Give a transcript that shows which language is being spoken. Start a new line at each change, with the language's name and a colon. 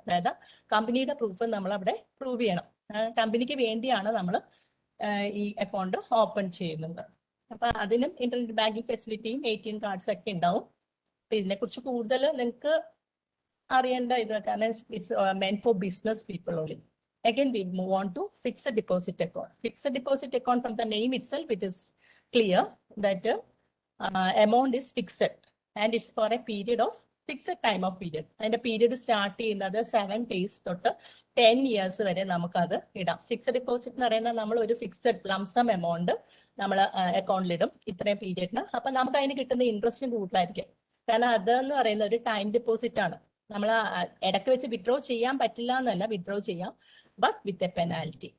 Malayalam: അതായത് കമ്പനിയുടെ പ്രൂഫ് നമ്മൾ അവിടെ പ്രൂവ് ചെയ്യണം. കമ്പനിക്ക് വേണ്ടിയാണ് നമ്മൾ ഈ അക്കൗണ്ട് ഓപ്പൺ ചെയ്യുന്നത്. അപ്പൊ അതിനും ഇന്റർനെറ്റ് ബാങ്കിങ് ഫെസിലിറ്റിയും ATM കാർഡ്സ് ഒക്കെ ഉണ്ടാവും. അപ്പൊ ഇതിനെ കുറിച്ച് കൂടുതൽ നിങ്ങൾക്ക് അറിയേണ്ട ഇത് കാരണം
English: It's meant for business people only. Again, we move on to fixed deposit account. Fixed deposit account, from the name itself, it is clear that amount is fixed and it's for a period of fixed time of period. And the period start
Malayalam: ചെയ്യുന്നത്
English: 7 days
Malayalam: തൊട്ട്
English: 10 years
Malayalam: വരെ നമുക്കത് ഇടാം. Fixed deposit എന്ന് പറയുന്നത് നമ്മൾ ഒരു fixed lump sum amount നമ്മൾ അക്കൗണ്ടിലിടും ഇത്രയും പീരിയഡിന്. അപ്പൊ നമുക്ക് അതിന് കിട്ടുന്ന ഇൻട്രസ്റ്റും കൂടുതലായിരിക്കും. കാരണം അതെന്ന് പറയുന്ന ഒരു ടൈം ഡെപ്പോസിറ്റ് ആണ്. നമ്മൾ ഇടയ്ക്ക് വെച്ച് വിഡ്രോ ചെയ്യാൻ പറ്റില്ല എന്നല്ല, വിഡ്രോ ചെയ്യാം,
English: But with a penalty.